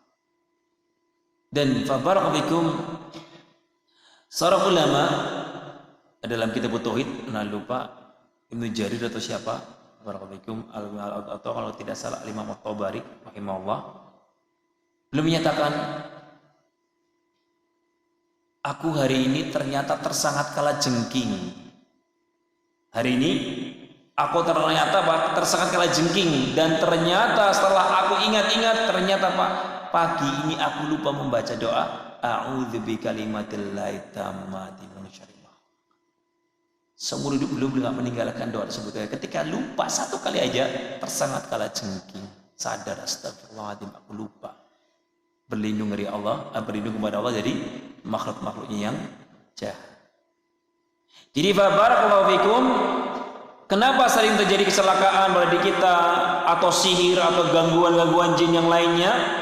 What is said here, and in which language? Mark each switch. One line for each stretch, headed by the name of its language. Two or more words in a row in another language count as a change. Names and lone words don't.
Indonesian: Dan fabarakallahu seorang ulama dalam kitab Tauhid, lupa Ibnu Jarir atau siapa, barakallahu atau kalau tidak salah Imam At-Tabari rahimahullah, belum menyatakan aku hari ini ternyata tersangat kalajengking. Hari ini aku ternyata tersangat kalajengking, dan ternyata setelah aku ingat-ingat, ternyata Pak, pagi ini aku lupa membaca doa
Arabic: أعوذ بكلمات الله التامات من شر ما.
Indonesian: Seumur hidup belum meninggalkan doa tersebut. Ketika lupa satu kali aja tersangat kalajengking, sadar, astagfirullahaladzim, aku lupa. Berlindung dari Allah, berlindung kepada Allah jadi makhluk-makhluknya yang jahat. Jadi
Arabic: بارك الله فيكم,
Indonesian: kenapa sering terjadi kecelakaan pada diri kita, atau sihir, atau gangguan-gangguan jin yang lainnya?